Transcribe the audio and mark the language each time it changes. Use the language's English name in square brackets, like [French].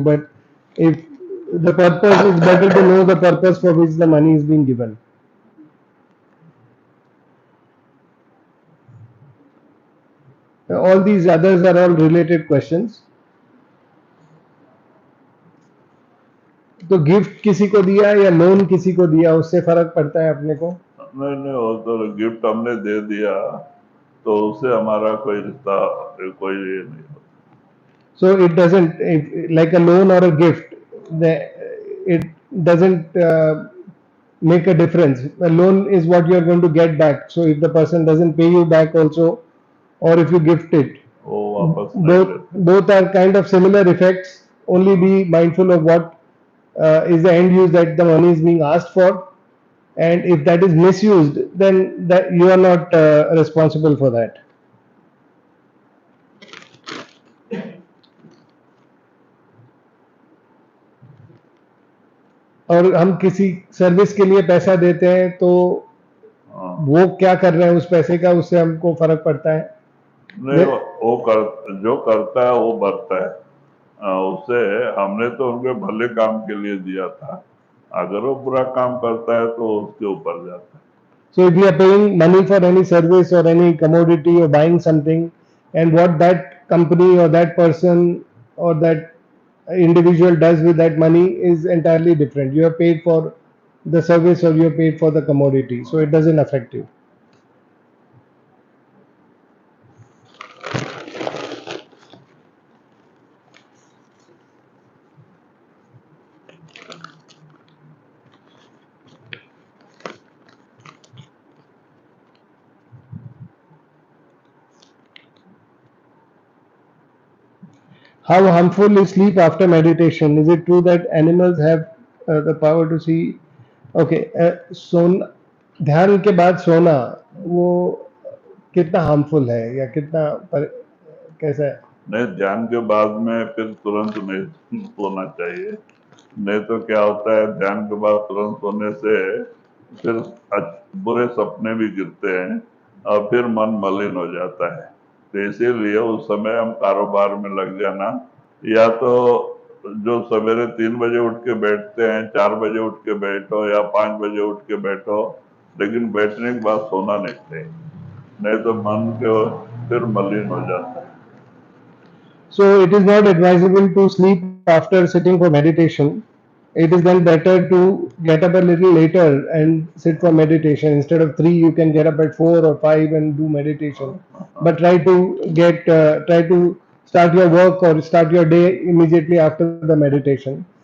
[English] But if the purpose is better to know the purpose for which the money is being given. All these others are all related questions. [Hindi] तो gift किसी को दिया या loan किसी को दिया, उससे फर्क पड़ता है अपने को? नहीं नहीं, वो तो गिफ्ट हमने दे दिया तो उससे हमारा कोई रिश्ता, कोई ये नहीं होता। [English] So it doesn't, like a loan or a gift, it doesn't make a difference. A loan is what you are going to get back. So if the person doesn't pay you back also, or if you gift it, [Hindi] वो वापस नहीं लेते। [English] both are kind of similar effects. Only be mindful of what is the end use that the money is being asked for, and if that is misused, then that you are not responsible for that. [Hindi] और हम किसी service के लिए पैसा देते हैं तो वो क्या कर रहे हैं उस पैसे का, उससे हमको फर्क पड़ता है? नहीं, जो करता है वो भरता है। उससे हमने तो उनके भले काम के लिए दिया था, अगर वो बुरा काम करता है तो उसके ऊपर जाता है। [English] So if we are paying money for any service or any commodity or buying something, and what that company or that person or that individual does with that money is entirely different. You are paid for the service or you are paid for the commodity, so it doesn't affect you. How harmful is sleep after meditation? Is it true that animals have the power to see? [Hindi] Okay, सोना, ध्यान के बाद सोना, वो कितना harmful है या कितना कैसा है? नहीं, ध्यान के बाद में फिर तुरंत नहीं सोना चाहिए। नहीं तो क्या होता है, ध्यान के बाद तुरंत सोने से फिर बुरे सपने भी गिरते हैं और फिर मन मलिन हो जाता है। तो इसीलिए उस समय हम कारोबार में लग जाना, या तो जो सवेरे 3 बजे उठ के बैठते हैं, 4 बजे उठ के बैठो या 5 बजे उठ के बैठो, लेकिन बैठने के बाद सोना नहीं चाहिए, नहीं तो मन के फिर मलिन हो जाता है। [English] So it is not advisable to sleep after sitting for meditation. It is then better to get up a little later and sit for meditation. Instead of 3, you can get up at 4 or 5 and do meditation. But try to start your work or start your day immediately after the meditation.